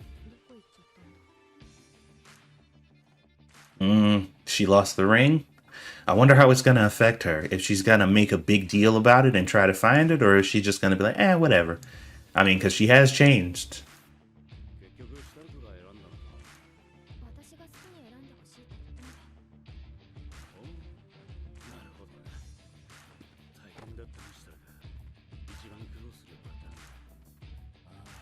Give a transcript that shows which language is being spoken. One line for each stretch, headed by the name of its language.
Japanese: どこ行っちゃったんだ。
English: She lost the ring. I wonder how it's gonna affect her. If she's gonna make a big deal about it and try to find it, or is she just gonna be like, whatever. I mean, because she has changed.
Japanese: 結局シュタルクが選んだのか。私が好きに選んでほしいって言ったんだ。おう、なるほどな。大変だったにしたら一番苦労するパターンだ。